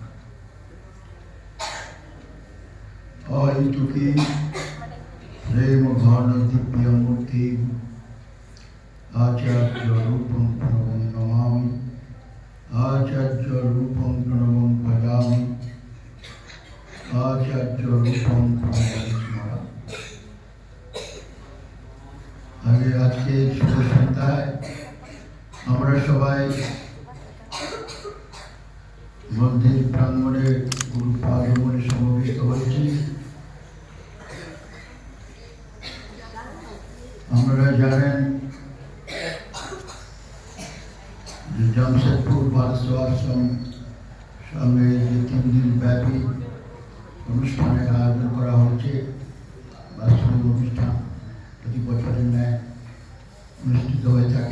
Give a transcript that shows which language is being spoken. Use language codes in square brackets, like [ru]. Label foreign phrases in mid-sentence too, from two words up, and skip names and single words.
[sa] अयितुकी प्रेम घन दिव्य मूर्ति आचार्य रूपं प्रणवं नमामि। आचार्य रूपं प्रणवं भजामि। आचार्य रूपं प्रणवं स्मरामि। [bn] আগে আজ কে শুভ সন্ধ্যায় আমরা সবাই মন্দির প্রাঙ্গণে গুরু পাদমনে সমবেত হয়েছি। আপনারা জানেন যে জামশেদপুর বালস্ব আশ্রম সঙ্গে যে 3 দিন ব্যাপী অনুষ্ঠানের আয়োজন করা হচ্ছে, বাৎসরিক অনুষ্ঠান প্রতি বছরের ন্যায় অনুষ্ঠিত হয়ে থাকে।